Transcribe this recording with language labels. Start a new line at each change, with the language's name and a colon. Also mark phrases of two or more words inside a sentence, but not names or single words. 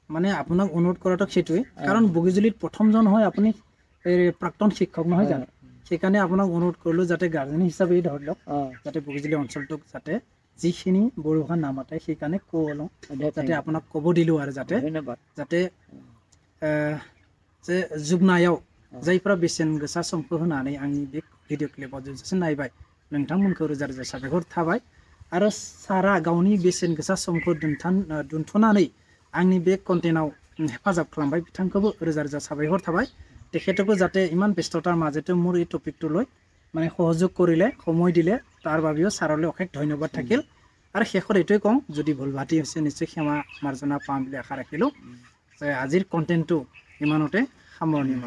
Assamese: মানে আপোনাক অনুৰোধ কৰাটো সেইটোৱে, কাৰণ বগীজুলিত প্ৰথমজন হয় আপুনি প্ৰাক্তন শিক্ষক নহয় জানো? সেইকাৰণে আপোনাক অনুৰোধ কৰিলোঁ যাতে গাৰ্জেন হিচাপে ধৰি লওক যাতে বগীজুলি অঞ্চলটোক যাতে যিখিনি বড়ো ভাষা নামাতে সেইকাৰণে ক'লোঁ, যাতে আপোনাক ক'ব দিলোঁ আৰু যাতে যাতে
Bodo: जे जोबनायाव जायफोरा बेसेन गोसा समखौ होनानै आंनि बे भिडिअ क्लिपाव जोबजासिम नायबाय नोंथांमोनखौ रोजा रोजा साबायखर थाबाय। आरो सारा गावनि बेसेन गोसा समखौ दोनथ'नानै आंनि बे कन्टेन्टआव हेफाजाब खालामबाय, बिथांखौबो रोजा रोजा साबायखर थाबाय।
Assamese: তেখেতকো যাতে ইমান ব্যস্ততাৰ মাজতে মোৰ এই টপিকটো লৈ মানে সহযোগ কৰিলে, সময় দিলে, তাৰ বাবেও ছাৰলৈ অশেষ ধন্যবাদ থাকিল। আৰু শেষত এইটোৱে কওঁ, যদি ভুল ভ্ৰান্তি হৈছে নিশ্চয় ক্ষমা মাৰ্জনা পাম বুলি আশা ৰাখিলোঁ। আজিৰ কণ্টেণ্টটো ইমানতে সামৰণি মাৰিম।